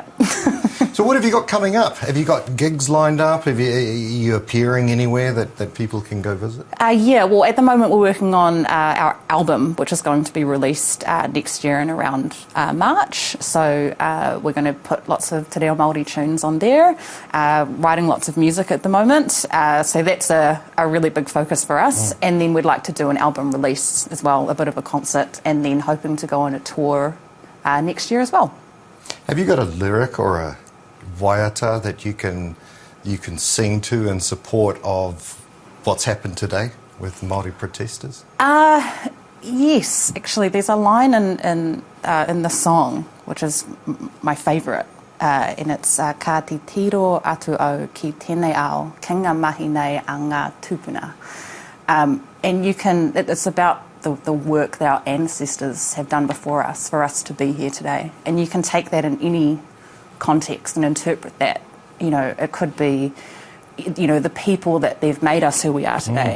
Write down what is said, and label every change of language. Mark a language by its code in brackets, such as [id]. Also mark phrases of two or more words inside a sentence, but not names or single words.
[en] So what have you got coming up? Have you got gigs lined up? Are you appearing anywhere that people can go visit? Well, at the moment we're working on our album, which is going to be released next year in around March. So we're going to put lots of [mi] te reo Māori [en] tunes on there, writing lots of music at the moment. So that's a really big focus for us. And then we'd like to do an album release as well, a bit of a concert, and then hoping to go on a tour next year as well. Have you got a lyric or a waiata that you can sing to in support of what's happened today with Māori protesters? Yes, actually, there's a line in the song which is my favourite, and it's [mi] ka te tiro atu au ki tēnei ao, ki ngā mahi nei a ngā tupuna. [en] And it's about the work that our ancestors have done before us for us to be here today. And you can take that in any context and interpret that. It could be, the people that they've made us who we are today.